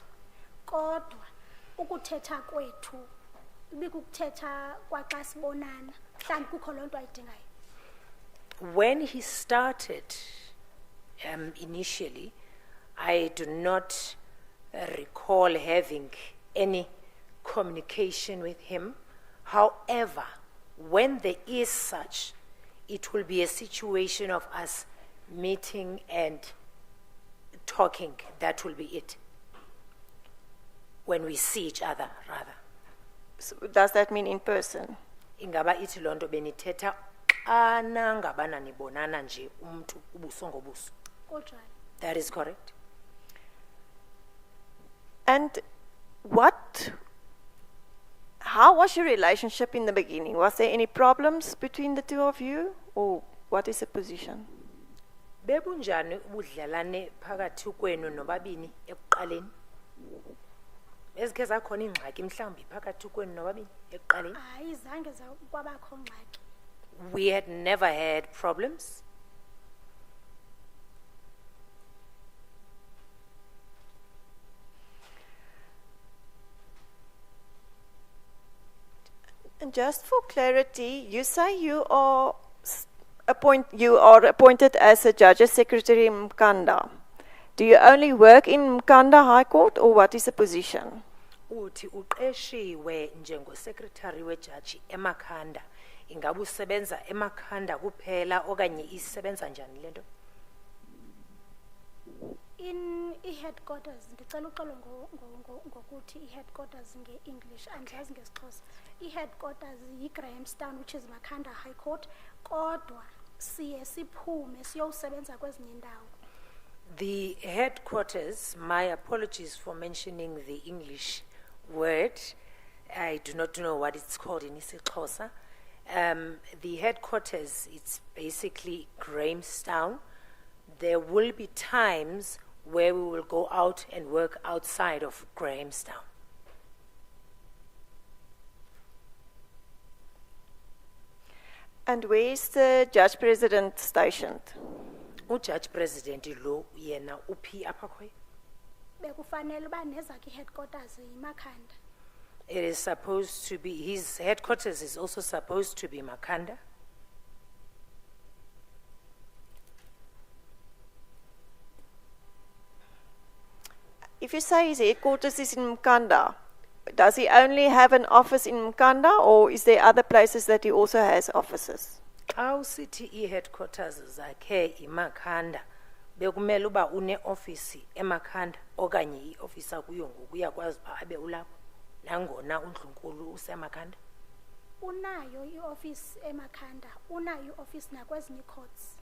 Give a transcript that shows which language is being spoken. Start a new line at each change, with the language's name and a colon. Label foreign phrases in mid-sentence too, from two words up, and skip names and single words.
Xhosa: Kodwa ukuthetha kwethu ibikukuthetha kwaxa sibonana mhlawumbi kukho loo nto ayidingayo.
English: When he started initially, I do not recall having any communication with him. However, when there is such, it will be a situation of us meeting and talking. That will be it. When we see each other, rather. So does that mean in person?
Xhosa: Ingaba ithi loo nto benithetha xana ngabana nibonana nje umntu ubuso ngobuso. Kunjalo.
English: That is correct. And how was your relationship in the beginning? Was there any problems between the two of you? Or what is the position?
Xhosa: Bebunjani ubudlelane phakathi kwenu nobabini ekuqaleni? Ezikhe zakhona ingxaki mhlawumbi phakathi kwenu nobabini ekuqaleni? Hayi zange kwabakho ngxaki.
English: We had never had problems. And just for clarity, you say you are appointed as a judge's secretary in Mkanda. Do you only work in Mkanda High Court, or what is the position?
Xhosa: Uthi uqeshiwe njengosecretary wejaji eMakhanda. Ingabe usebenza eMakhanda kuphela okanye isebenza njani lento?
English: In headquarters
Xhosa: ndicela uxolo ngokuthi headquarters nge-English andiyazi ngesixhosa. Headquarters yi-Grahamstown,
English: which is Makhanda High Court,
Xhosa: kodwa siye siphume siyosebenza kwezinye indawo.
English: The headquarters, my apologies for mentioning the English word. I do not know what it's called in isiXhosa. The headquarters, it's basically Grahamstown. There will be times where we will go out and work outside of Grahamstown. And where is the judge president stationed? Judge President
Xhosa: lo yena uphi apha khwe? Bekufanele uba nezakhe headquarters yiMakhanda.
English: It is supposed to be, his headquarters is also supposed to be Makhanda. If you say his headquarters is in Mkanda, does he only have an office in Mkanda, or is there other places that he also has offices?
Xhosa: Xa usithi i-headquarters zakhe iMakhanda, bekumele uba une-office eMakhanda okanye i-office akuyo ngoku uyakwazi uba abe ulapho nangona uNdlunkulu useMakhanda? Unayo i-office eMakhanda, unayo i-office nakwezinye courts.